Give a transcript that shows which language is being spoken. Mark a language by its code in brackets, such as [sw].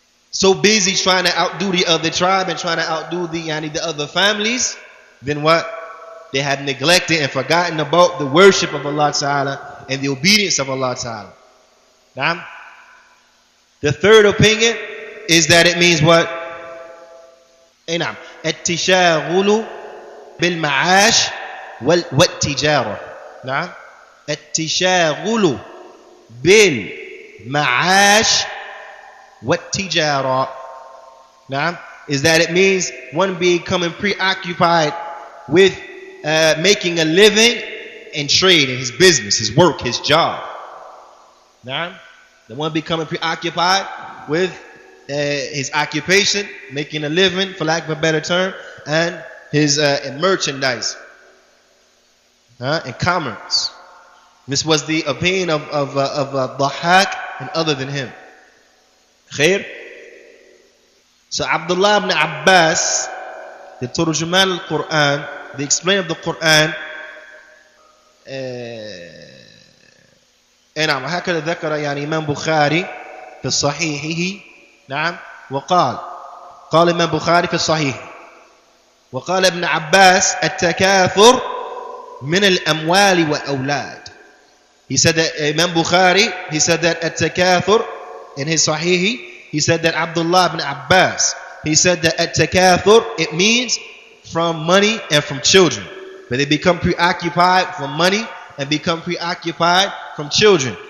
[en] So busy trying to outdo the other tribe and trying to outdo the other families, then what? They have neglected and forgotten about the worship of Allah Ta'ala and the obedience of Allah Ta'ala. Now, the third opinion is that it means what? [ar] نعم التشاغل بالمعاش والتجارة. نعم التشاغل بالمعاش والتجارة. [en] نعم is that it means one becoming preoccupied with making a living and trade in his business, his work, his job. Now, the one becoming preoccupied with his occupation, making a living, for lack of a better term, and his merchandise and commerce. This was the opinion of Dhahak and other than him. Khair. So Abdullah ibn Abbas, the Turjuman al-Qur'an, the explainer of the Qur'an, [ar] نعم هكذا ذكر يعني إمام بخاري في صحيحه. نعم وقال إمام بخاري في الصحيح وقال ابن عباس التكاثر من الأموال والأولاد. [en] He said that Imam Bukhari, he said that التكاثر in his Sahih, he said that Abdullah ibn Abbas, he said that التكاثر, it means from money and from children. But they become preoccupied from money and become preoccupied from children.